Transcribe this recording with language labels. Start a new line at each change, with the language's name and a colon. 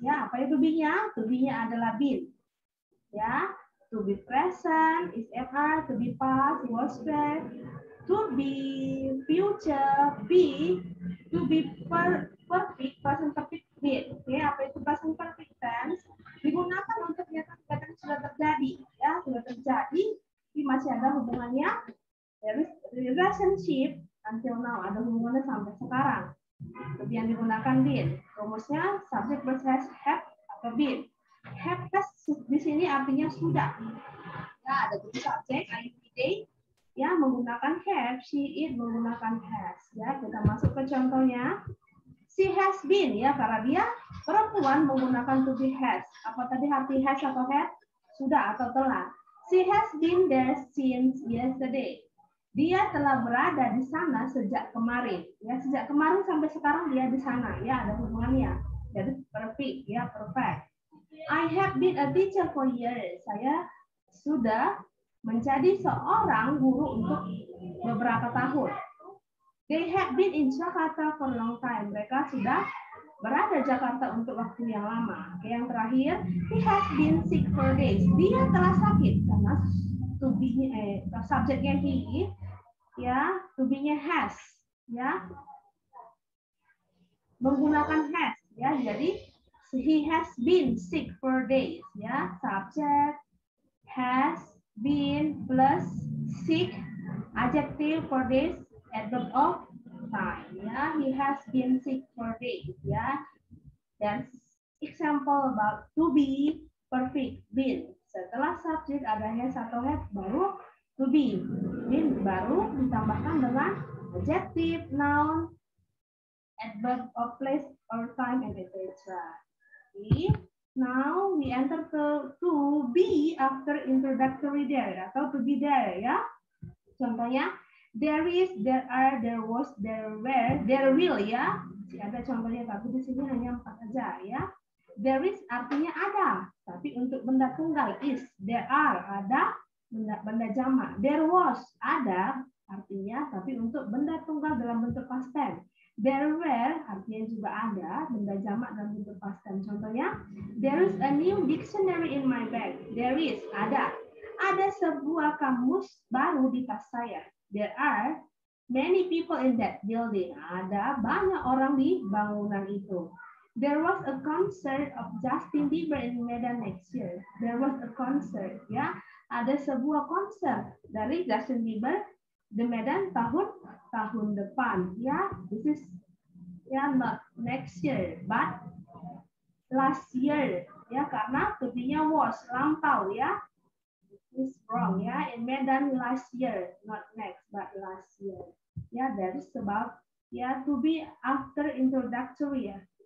Indonesian: Ya, apa itu be-nya?
English: To be-nya adalah been. Ya, to be present is MR, to be past was were, to be future be, to be perfect present perfect been.
Indonesian: Oke, apa itu present perfect tense? Digunakan untuk menyatakan kegiatan sudah terjadi, ya sudah terjadi, ini masih ada hubungannya,
English: there is relationship until now,
Indonesian: ada hubungannya sampai sekarang. Lebih yang digunakan been, rumusnya subject plus has, have atau been. Have has di sini artinya sudah, ya ada 7 subjek, I, they, ya menggunakan have, she, it menggunakan has, ya kita masuk ke contohnya.
English: She has been ya,
Indonesian: karena dia perempuan menggunakan
English: to be has.
Indonesian: Apa tadi arti has atau had? Sudah atau telah.
English: She has been there since yesterday.
Indonesian: Dia telah berada di sana sejak kemarin. Ya, sejak kemarin sampai sekarang dia di sana. Ya, ada hubungannya. Jadi perfect ya, perfect.
English: I have been a teacher for years.
Indonesian: Saya sudah menjadi seorang guru untuk beberapa tahun.
English: They have been in Jakarta for a long time.
Indonesian: Mereka sudah berada di Jakarta untuk waktu yang lama. Oke, yang terakhir,
English: he has been sick for days.
Indonesian: Dia telah sakit karena to be subjeknya he, ya, to be-nya has, ya, menggunakan has, ya.
English: Jadi he has been sick for days, ya. Subject has been plus sick, adjective for days. Adverb of time, ya. He has been sick for days, ya. Dan example about to be perfect been.
Indonesian: Setelah subject ada has atau have, baru to be. Been baru ditambahkan dengan adjective, noun,
English: adverb of place or time, and etc. Okay. Now we enter to be after introductory there atau to be there ya. Contohnya there is, there are, there was, there were, there will ya.
Indonesian: Masih ada contohnya tapi di sini hanya 4 aja ya. There is artinya ada, tapi untuk benda tunggal is.
English: There are
Indonesian: ada benda jamak. There was ada artinya tapi untuk benda tunggal dalam bentuk past tense. There were artinya juga ada benda jamak dalam bentuk past tense.
English: Contohnya there is a new dictionary in my bag. There is ada.
Indonesian: Ada sebuah kamus baru di tas saya.
English: There are many people in that building.
Indonesian: Ada banyak orang di bangunan itu.
English: There was a concert of Justin Bieber in Medan next year. There was a concert, ya.
Indonesian: Ada sebuah konser dari Justin Bieber di Medan tahun depan, ya.
English: This is ya not next year, but last year, ya,
Indonesian: karena to be-nya was lampau,
English: ya. Is wrong, ya. In Medan last year, not next, but last year. Ya, that is about ya to be after introductory, ya.